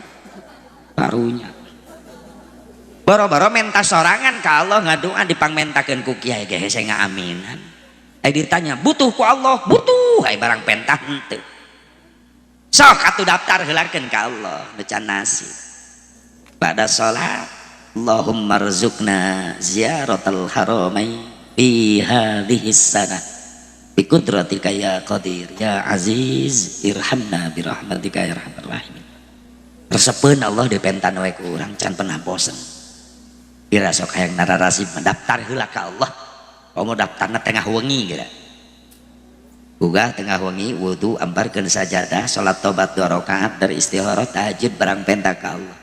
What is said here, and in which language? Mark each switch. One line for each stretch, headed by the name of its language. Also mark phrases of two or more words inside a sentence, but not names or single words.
Sundanese: barunya boro-boro menta sorangan ka Allah ngadoa dipangmentakeun ku kiai ge hese ngaaminan ai ditanya butuh ku Allah butuh ai barang pentah henteu sok atuh daftar heulakeun ka Allah nu can nasib pada salat
Arabic: اللهم ارزقنا زيارة الحرمين في هذه السنة بقدرتك يا قادر يا عزيز ارحمنا برحمتك يا أرحم الراحمين.
Sundanese: Resepeun Allah dipentan we ku urang can pernah bosen. Bira sok hayang nararasib mendaftar heula ka Allah. Komo daftarna tengah wengi geura. Boga tengah wengi wudu ambarkeun sajadah salat tobat 2 rakaat dari istikharah tahajud barang penta ka Allah.